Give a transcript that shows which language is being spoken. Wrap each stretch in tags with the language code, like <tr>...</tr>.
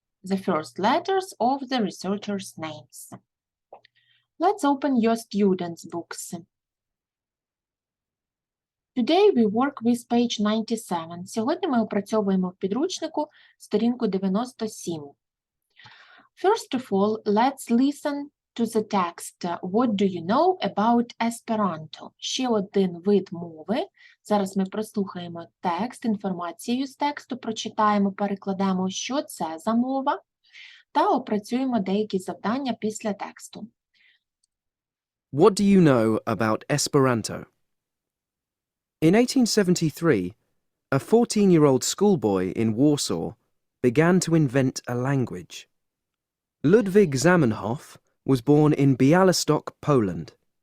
<en>The first letters of the researchers' names. Let's open your students' books. Today we work with page 97.</en> <uk>Сьогодні ми опрацьовуємо в підручнику сторінку 97.</uk> <en>First of all, let's listen to the text. What do you know about Esperanto?</en> <uk>Ще один вид мови. Зараз ми прослухаємо текст, інформацію з тексту, прочитаємо, перекладемо, що це за мова, та опрацюємо деякі завдання після тексту.</uk> <en>What do you know about Esperanto? In 1873, a 14-year-old schoolboy in Warsaw began to invent a language. Ludwig Zamenhof was born in Białystok, Poland.</en>